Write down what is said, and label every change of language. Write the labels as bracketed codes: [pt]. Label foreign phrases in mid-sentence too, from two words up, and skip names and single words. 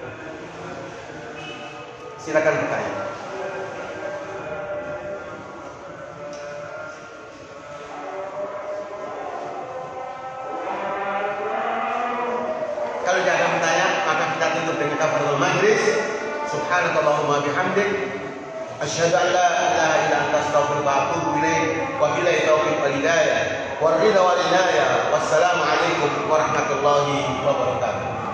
[id] Silakan bertanya. Kalau tidak ada pertanyaan, maka kita tutup dengan [ar] كفارة المجلس. سبحانك اللهم وبحمدك، أشهد أن لا إله إلا أنت أستغفرك وأتوب إليك. وبالله التوفيق والهداية. والرضا والعناية. والسلام عليكم ورحمة الله وبركاته.